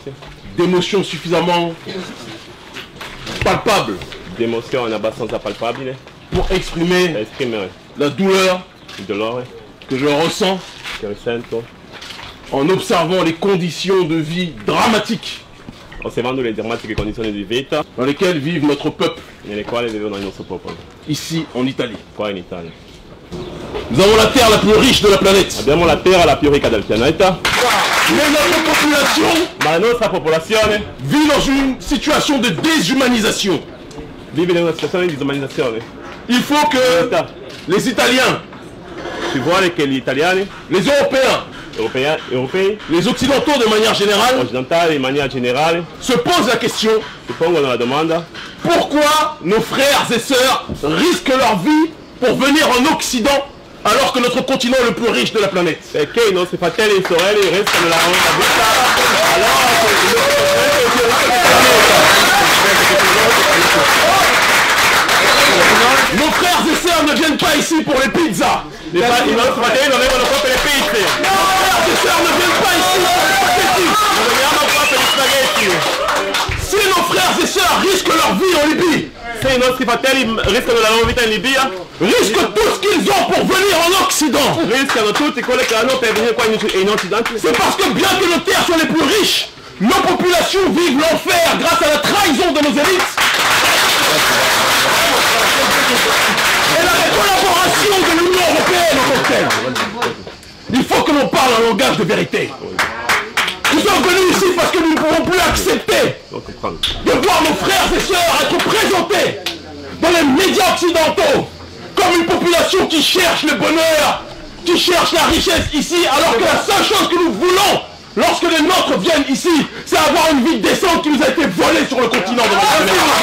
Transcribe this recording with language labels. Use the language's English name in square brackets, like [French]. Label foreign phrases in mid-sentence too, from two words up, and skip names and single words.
[French] D'émotions suffisamment palpables. D'émotions en absence palpable. Pour exprimer la douleur que je ressens en observant les conditions de vie dramatiques [Italian] osservando le drammatiche condizioni di vita [French] dans lesquelles vivent notre peuple [Italian] nelle quali vivono il nostro popolo. [French] Ici en Italie. [Italian] Qua in Italia. [French] Nous avons la terre la plus riche de la planète. [Italian] Abbiamo la terra la più ricca del pianeta. [French] Mais notre population, [Italian] ma la nostra popolazione [French] vit dans une situation de déshumanisation. [Italian] Vive in una situazione di disumanizzazione. [French] Il faut que les Italiens, [Italian] si vuole che gli italiani, [French] les Européens, [Italian] europei, [French] les Occidentaux de manière générale, [Italian] occidentali in maniera generale, [French] se posent la question, [Italian] si pongono la domanda, [French] pourquoi nos frères et sœurs risquent leur vie pour venir en Occident alors que notre continent est le plus riche de la planète? [Italian] Perché i nostri fratelli e sorelle rischiano la loro vita allora [French] nos frères et sœurs ne viennent pas ici pour les pizzas. [Italian] I nostri fratelli non vengono qua per le pizze. [French] Nos frères et sœurs ne viennent pas ici pour les spaghetti. [Italian] Non veniamo qua per gli spaghetti. [French] Si nos frères et sœurs risquent leur vie en Libye, [Italian] se i nostri fratelli rischiano la loro vita in Libia, [French] risquent tout ce qu'ils ont pour venir en Occident, [Italian] rischiano tutti quello che hanno per venire qua in Occidente, [French] c'est parce que bien que nos terres soient les plus riches, nos populations vivent l'enfer grâce à la trahison de nos élites et la collaboration de l'Union européenne en tant que telle. Il faut que l'on parle un langage de vérité. Nous sommes venus ici parce que nous ne pouvons plus accepter de voir nos frères et sœurs être présentés dans les médias occidentaux comme une population qui cherche le bonheur, qui cherche la richesse ici, alors que la seule chose que nous voulons lorsque les nôtres viennent ici, c'est avoir une vie décente qui nous a été volée sur le continent de notre planète.